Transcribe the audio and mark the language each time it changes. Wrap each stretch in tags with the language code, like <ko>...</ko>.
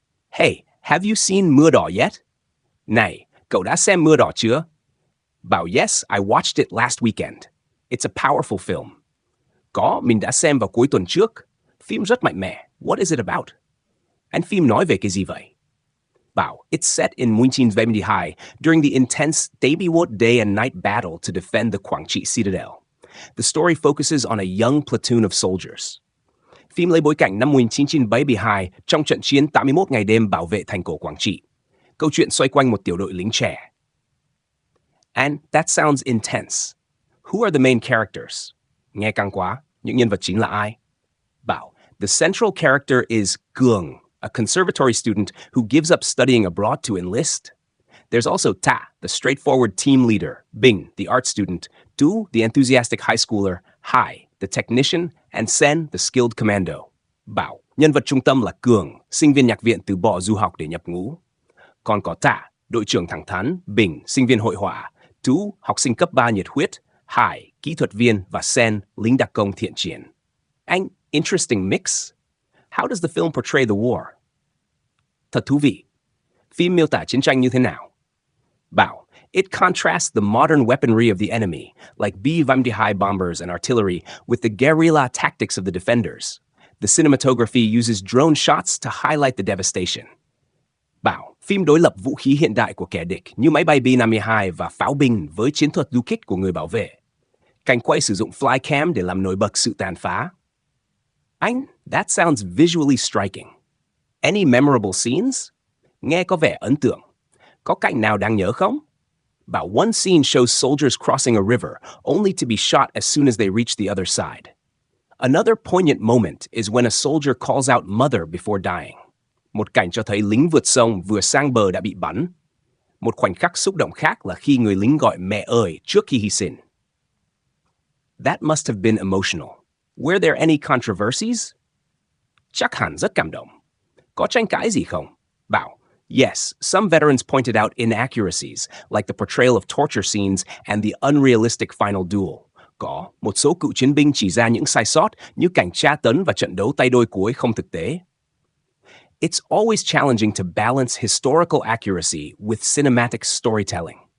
<en>Hey, have you seen Mưa Đỏ yet?</en> <vi>Này, cậu đã xem Mưa Đỏ chưa?</vi> <en>Bảo yes, I watched it last weekend. It's a powerful film.</en> <vi>Có, mình đã xem vào cuối tuần trước. Phim rất mạnh mẽ.</vi> <en>What is it about?</en> <vi>Anh phim nói về cái gì vậy?</vi> <en>Bảo, it's set in 1972 during the intense Tế Bị Wốt day and night battle to defend the Quảng Trị Citadel. The story focuses on a young platoon of soldiers.</en> <vi>Phim lấy bối cảnh năm 1972 trong trận chiến 81 ngày đêm bảo vệ thành cổ Quảng Trị. Câu chuyện xoay quanh một tiểu đội lính trẻ.</vi> <en>And that sounds intense. Who are the main characters?</en> <vi>Nghe căng quá, những nhân vật chính là ai?</vi> <en>Bảo, the central character is Cường, a conservatory student who gives up studying abroad to enlist. There's also Ta, the straightforward team leader, Bing, the art student, Du, the enthusiastic high schooler, Hai, the technician, and Sen, the skilled commando.</en> <vi>Bảo, nhân vật trung tâm là Cường, sinh viên nhạc viện từ bỏ du học để nhập ngũ. Còn có Ta, đội trưởng thẳng thắn, Bing, sinh viên hội họa, Du, học sinh cấp 3 nhiệt huyết, Hai, kỹ thuật viên và Sen, lính đặc công thiện chiến.</vi> <en>An interesting mix. How does the film portray the war?</en> <vi>Thật thú vị. Phim miêu tả chiến tranh như thế nào?</vi> <en>Bảo, it contrasts the modern weaponry of the enemy, like B-52 bombers and artillery, with the guerrilla tactics of the defenders. The cinematography uses drone shots to highlight the devastation.</en> <vi>Bảo, phim đối lập vũ khí hiện đại của kẻ địch như máy bay B-52 và pháo binh với chiến thuật du kích của người bảo vệ. Cảnh quay sử dụng flycam để làm nổi bật sự tàn phá.</vi> <en>Anh, that sounds visually striking. Any memorable scenes?</en> <vi>Nghe có vẻ ấn tượng. Có cảnh nào đáng nhớ không?</vi> <en>Bảo, one scene shows soldiers crossing a river, only to be shot as soon as they reach the other side. Another poignant moment is when a soldier calls out mother before dying.</en> <vi>Một cảnh cho thấy lính vượt sông vừa sang bờ đã bị bắn. Một khoảnh khắc xúc động khác là khi người lính gọi mẹ ơi trước khi hy sinh.</vi> <en>That must have been emotional. Were there any controversies?</en> <vi>Chắc hẳn rất cảm động. Có tranh cãi gì không?</vi> <en>Bảo, yes, some veterans pointed out inaccuracies, like the portrayal of torture scenes and the unrealistic final duel.</en> <vi>Có, một số cựu chiến binh chỉ ra những sai sót như cảnh tra tấn và trận đấu tay đôi cuối không thực tế.</vi> <en>It's always challenging to balance historical accuracy with cinematic storytelling.</en>